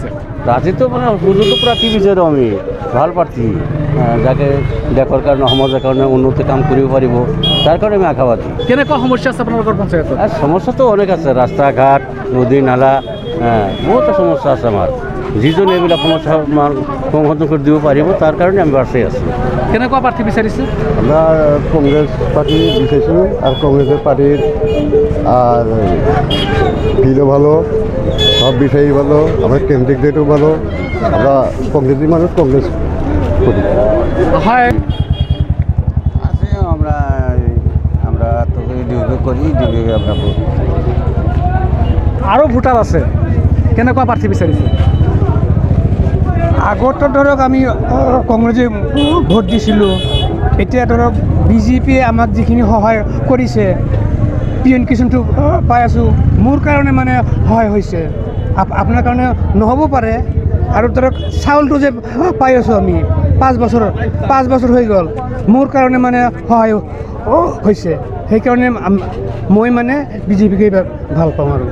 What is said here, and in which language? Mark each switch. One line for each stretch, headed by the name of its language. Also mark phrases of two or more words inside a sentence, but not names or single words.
Assamese: ৰাজনীতি মানে উপযুক্ত প্ৰাৰ্থী বিচাৰোঁ আমি, ভাল প্ৰাৰ্থী যাকে দেশৰ কাৰণে সমাজৰ কাৰণে উন্নতি কাম কৰিব পাৰিব, তাৰ কাৰণে আমি আশাবাদী। কেনেকুৱা সমস্যা আছে আপোনালোকৰ পঞ্চায়তত? সমস্যাটো অনেক আছে, ৰাস্তা ঘাট, নদী নালা, বহুতো সমস্যা আছে আমাৰ। যিজনে এইবিলাক সমস্যা সংশোধন কৰি দিব পাৰিব, তাৰ কাৰণে আমি বাছি আছোঁ। কেনেকুৱা প্ৰাৰ্থী বিচাৰিছে?
Bangla: আমরা কংগ্রেস পার্টি বিচাইছোঁ, আর কংগ্রেসের পার্টির আর ফিলও ভালো, সব বিষয়ই ভালো, আমার ক্যান্ডিডেটও ভালো। আমরা কংগ্রেসি মানুষ, কংগ্রেস করি। হয়, আমরা তো ডিউটি করি, ডিউটি আমরা
Assamese: আৰু ভোটাৰ আছে, কেনেকুৱা প্ৰাৰ্থী বিচাৰিছে? আগতো ধৰক আমি কংগ্ৰেছে ভোট দিছিলোঁ, এতিয়া ধৰক BJPয়ে আমাক যিখিনি সহায় কৰিছে, পিএন কিষাণটো পাই আছোঁ মোৰ কাৰণে মানে সহায় হৈছে আপোনাৰ কাৰণে নহ'ব পাৰে আৰু ধৰক চাউলটো যে পাই আছোঁ আমি 5 বছৰ হৈ গ'ল মোৰ কাৰণে মানে সহায় হৈছে সেইকাৰণে মই মানে বিজেপিকে ভাল পাওঁ আৰু